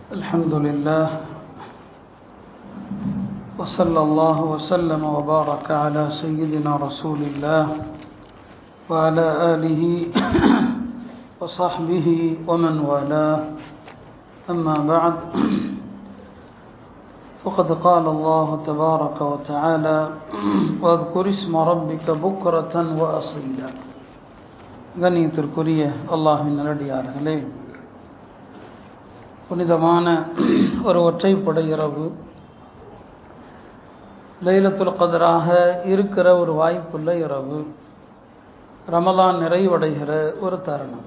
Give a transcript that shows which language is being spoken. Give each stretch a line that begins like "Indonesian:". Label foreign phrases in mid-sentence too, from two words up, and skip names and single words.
Arabic: الحمد لله وصلى الله وسلم وبارك على سيدنا رسول الله وعلى آله وصحبه ومن والاه أما بعد فقد قال الله تبارك وتعالى واذكر اسم ربك بكرة وأصيلا
Tamil: கண்ணியத்திற்குரிய அல்லாஹ்வின் நல்லடியார்களே, புனிதமான ஒரு ஒற்றைப்படை இரவு, லைலத்துல் கத்ராக இருக்கிற ஒரு வாய்ப்புள்ள இரவு, ரமலான் நிறைவடைகிற ஒரு தருணம்.